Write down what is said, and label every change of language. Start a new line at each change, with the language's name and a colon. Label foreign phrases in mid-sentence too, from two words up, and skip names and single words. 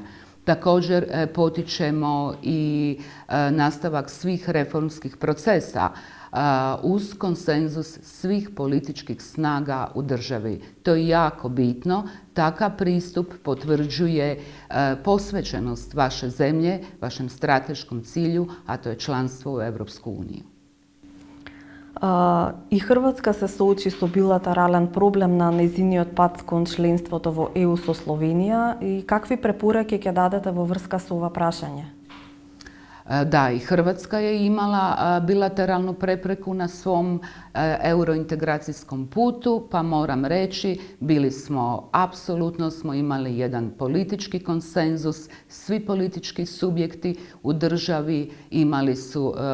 Croatian: Također potičemo i nastavak svih reformskih procesa uz konsenzus svih političkih snaga u državi. To je jako bitno. Takav pristup potvrđuje posvećenost vaše zemlje, vašem strateškom cilju, a to je članstvo u Europsku uniju.
Macedonian: И Хрватска се соочи со билатерален проблем на нејзиниот пат кон членството во ЕУ со Словенија и какви препораки ќе дадете во врска со ова прашање?
Croatian: Da, i Hrvatska je imala bilateralnu prepreku na svom eurointegracijskom putu, pa moram reći, apsolutno smo imali jedan politički konsenzus, svi politički subjekti u državi imali su